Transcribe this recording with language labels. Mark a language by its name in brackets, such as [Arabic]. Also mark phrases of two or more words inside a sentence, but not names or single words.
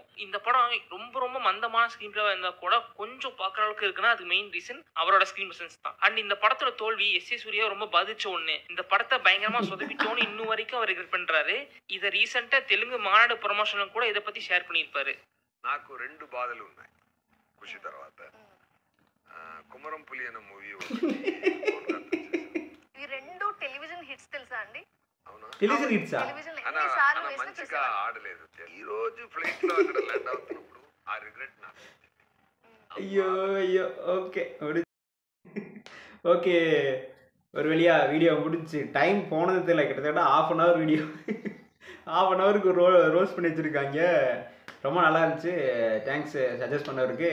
[Tamil] இந்த படம் ரொம்ப ரொம்ப மந்தமான ஸ்கிரீன் பிளேவா இருந்தா கூட கொஞ்சம் பாக்குற அளவுக்கு இருக்குன்னா அது மெயின் ரீசன் அவரோட ஸ்கிரீன் பிரசன்ஸ் தான். அண்ட் இந்த படத்தோட தோல்வி எஸ் ஏ சூர்யா ரொம்ப பாதிச்ச ஒண்ணு. இந்த படத்தை பயங்கரமா சொதப்பிட்டோன்னு இன்னும் வரைக்கும் அவர் ரெக்ரெட் பண்றாரு. இதை ரீசெண்டா தெலுங்கு மாநாடு ப்ரொமோஷன்ல கூட இதை பத்தி ஷேர் பண்ணியிருப்பாரு. [Telugu] నాకు 2 బాధలు ఉన్నాయి ఖుషి తర్వాత కుమరం పులి అనే మూవీ ఈ రెండు [English] television hits [Telugu] తెలుసా అండి? అవునా? టెలివిజన్ హిట్సా? ఎన్నిసార్లు మంచిగా ఆడలేదు. ఈ రోజు ఫ్లైట్ లో అక్కడ ల్యాండ్ అవుతున్నప్పుడు ఆ రిగ్రెట్ నాకు. [Tamil] ஐயோ ஐயோ. ஓகே ஓகே, ஒரு வழியா வீடியோ முடிச்சு. டைம் போனது தெரியல, கிட்டத்தட்ட ½ வீடியோ. ½ ரோஸ் பண்ணி வச்சுருக்காங்க. ரொம்ப நல்லா இருந்துச்சு. தேங்க்ஸ் சஜஸ்ட் பண்ணவருக்கு.